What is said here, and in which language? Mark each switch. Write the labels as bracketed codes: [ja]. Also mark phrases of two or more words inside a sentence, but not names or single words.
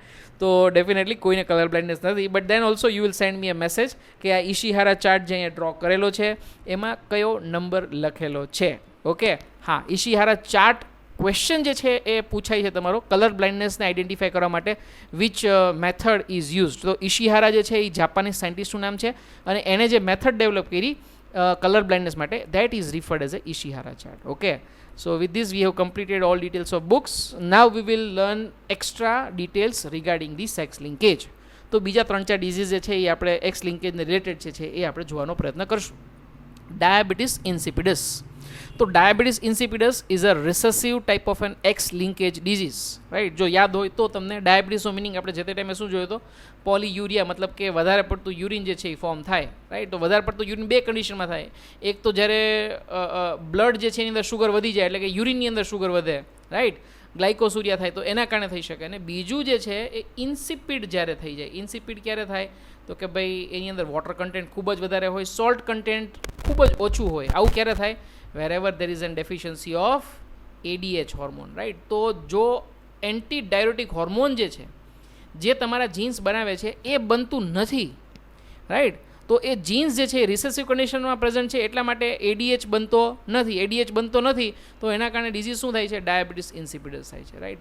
[gu] તો ડેફિનેટલી કોઈને [en] colour blindness [gu] નથી, [en] but then also you will send me a message [gu] કે આ ઇશિહારા ચાર્ટ જે અહીંયા ડ્રો કરેલો છે એમાં કયો નંબર લખેલો છે, ઓકે. હા, ઇશિહારા ચાર્ટ ક્વેશ્ચન જે છે એ પૂછાય છે તમારો [en] colour blindnessને [gu] આઈડેન્ટિફાય કરવા માટે, [en] which method is used. [gu] તો ઇશિહારા જે છે એ [en] Japanese scientistનું [gu] નામ છે, અને એણે જે મેથડ ડેવલપ કરી [en] colour blindness [gu] માટે, [en] that is referred as a Ishihara chart. Okay, so with this we have completed all details of books. Now we will learn extra details regarding the sex linkage. [gu] તો બીજા 3-4 ડિઝીઝ જે છે એ આપણે [en] X linkageને [gu] રિલેટેડ છે એ આપણે જોવાનો પ્રયત્ન કરશું. ડાયાબિટીસ ઇન્સિપિડસ. [en] તો diabetes insipidus is a recessive type of an X linkage disease, right. [gu] જો યાદ હોય તો તમને ડાયાબિટીસનો મિનિંગ આપણે જે તે ટાઈમે શું જોયો હતો, પોલીયુરિયા, મતલબ કે વધારે પડતું યુરિન જે છે એ ફોર્મ થાય, રાઈટ. તો વધારે પડતું યુરિન 2 કન્ડિશનમાં થાય. એક તો જ્યારે બ્લડ જે છે એની અંદર શુગર વધી જાય, એટલે કે યુરિનની અંદર શુગર વધે, રાઈટ, ગ્લાયકોસુરિયા થાય, તો એના કારણે થઈ શકે. અને બીજું જે છે એ ઇન્સિપિડ જ્યારે થઈ જાય. ઇન્સિપિડ ક્યારે થાય તો કે ભાઈ એની અંદર [en] water content [gu] ખૂબ જ વધારે હોય, [en] salt content [gu] ખૂબ જ ઓછું હોય. આવું ક્યારે થાય? [en] wherever there is an deficiency of ADH hormone, right. [gu] તો જો [en] anti diuretic hormone [gu] જે છે જે તમારા જીન્સ બનાવે છે એ બનતું નથી, રાઈટ, તો એ જીન્સ જે છે એ રિસેસિવ કન્ડિશનમાં પ્રેઝન્ટ છે એટલા માટે એડીએચ બનતો નથી તો એના કારણે ડિઝીઝ શું થાય છે, ડાયાબિટીસ ઇન્સિપિડસ થાય છે, રાઈટ.